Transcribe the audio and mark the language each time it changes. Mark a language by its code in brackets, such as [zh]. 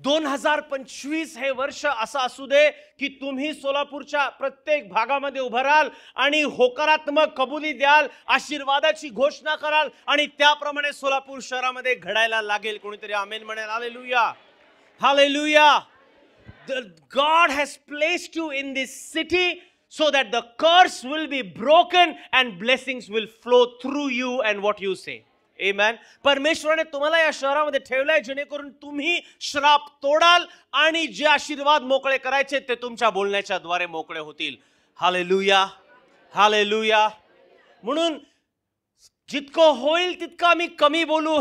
[mr] 2025 हे वर्ष असं असू दे की तुम्ही सोलापूरच्या प्रत्येक भागामध्ये उभं राहाल आणि होकारात्मक कबुली द्याल, आशीर्वादाची घोषणा कराल आणि त्याप्रमाणे सोलापूर शहरामध्ये घडायला लागेल. कोणीतरी आमेन म्हणेल. Hallelujah, hallelujah. [en] God has placed you in this city so that the curse will be broken and blessings will flow through you and what you say. Amen. [mr] परमेश्वराने तुम्हाला या शहरामध्ये ठेवलंय जेणेकरून तुम्ही श्राप तोडाल आणि जे आशीर्वाद मोकळे करायचे ते तुमच्या बोलण्याच्या द्वारे मोकळे होतील. Hallelujah, hallelujah. म्हणून जितकं होईल तितकं आम्ही कमी बोलू.